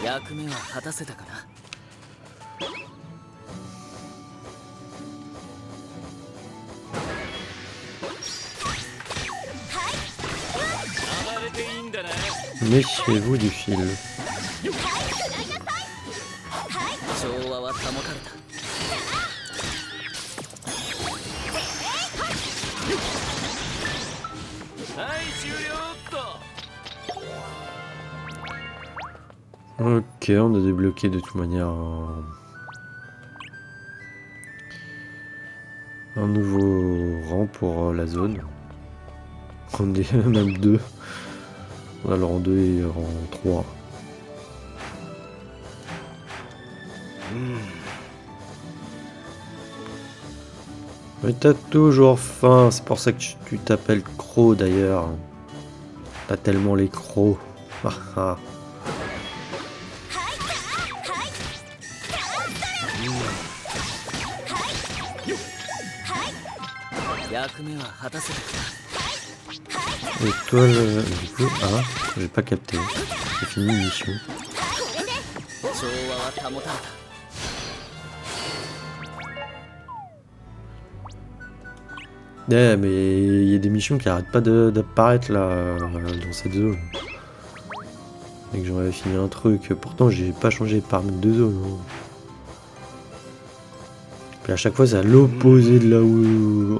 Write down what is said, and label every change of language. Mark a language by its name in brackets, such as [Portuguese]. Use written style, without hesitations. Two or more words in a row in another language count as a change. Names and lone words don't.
[Japanese] 役目は果たせたかな。暴れていいんだな。 [French] Méfiez-vous du fil. [Japanese] 調和は保たれた。はい終了っと。 [French] Ok, on a débloqué de toute manière un nouveau rang pour la zone. On est même 2. On a le rang 2 et rang 3. Mais t'as toujours faim, c'est pour ça que tu t'appelles Croc d'ailleurs. T'as tellement les crocs. Ah, ah. [Japanese] 役目は果たせたかな。 [French] Et toi, du coup, ah, j'ai pas capté. J'ai fini une mission. [Japanese] 調和は保たれた。 [French] Ouais, mais il y a des missions qui arrêtent pas d'apparaître là, dans cette zone. Et que j'aurais fini un truc. Pourtant, j'ai pas changé les paramètres de zone. Hein. Puis à chaque fois, c'est à l'opposé de là où.